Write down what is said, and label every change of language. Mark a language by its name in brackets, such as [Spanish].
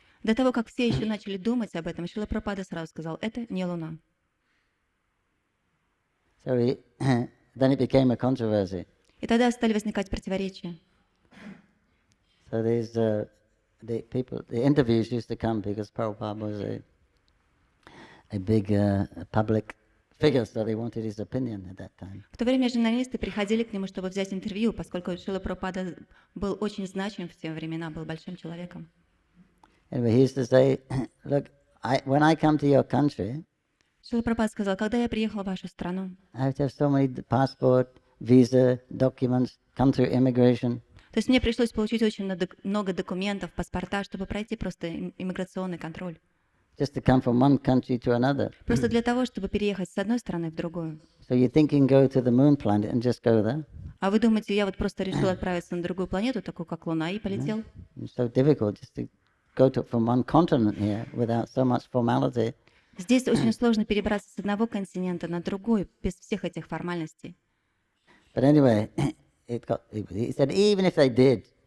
[Russian] До того, как все еще начали думать об этом, Шрила Прабхупада сразу сказал, это не Луна. [English] So then it became a controversy. [Russian] И тогда стали возникать противоречия. [English] So the interviews used to come because Prabhupada was a big public figure, so they wanted his opinion at that time. [Russian] В то время журналисты приходили к нему, чтобы взять интервью, поскольку Шрила Прабхупада был очень значим в те времена, был большим человеком. [English] Anyway, he used to say, "Look, when I come to your country, [Russian] Шрила Прабхупада сказал, когда я приехал в вашу страну, [English] I have to have so many passport, visa, documents, come through immigration. [Russian] То есть мне пришлось получить очень много документов, паспорта, чтобы пройти просто иммиграционный контроль. [English] Just to come from one country to another. [Russian] Просто для того, чтобы переехать с одной страны в другую. [English] So you think you can go to the moon planet and just go there? [Russian] А вы думаете, я вот просто решил отправиться на другую планету, такую как Луна, и полетел? [English] It's so difficult just to go from one continent here without so much formality. [Russian] Здесь очень сложно перебраться с одного континента на другой, без всех этих формальностей. [English] But anyway, he said, even if they did,